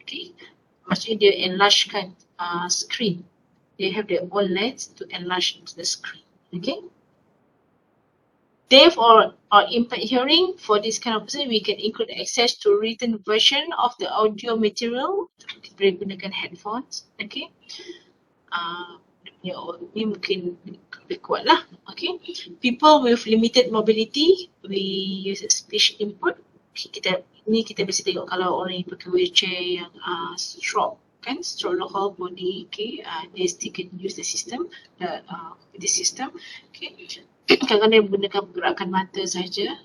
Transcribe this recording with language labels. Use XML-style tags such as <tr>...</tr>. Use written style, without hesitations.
<ms>Okay, maksudnya dia enlargekan screen.</ms> <en>They have their own lens to enlarge the screen. Okay. Deaf or impaired hearing, for this kind of person, we can include access to written version of the audio material.</en> <ms>Kita boleh gunakan headphones.</ms> <en>Okay.</en> <ms>Ni mungkin lebih kuat lah.</ms> <en>Okay. People with limited mobility, we use speech input.</en> <ms>Kita biasa tengok kalau orang yang pakai wheelchair yang stroke, kan,</ms> <en>stroke the whole body. Okay, they still can use the system, the system.</en> <ms>Okay. Kadang-kadang menggunakan pergerakan mata saja.</ms>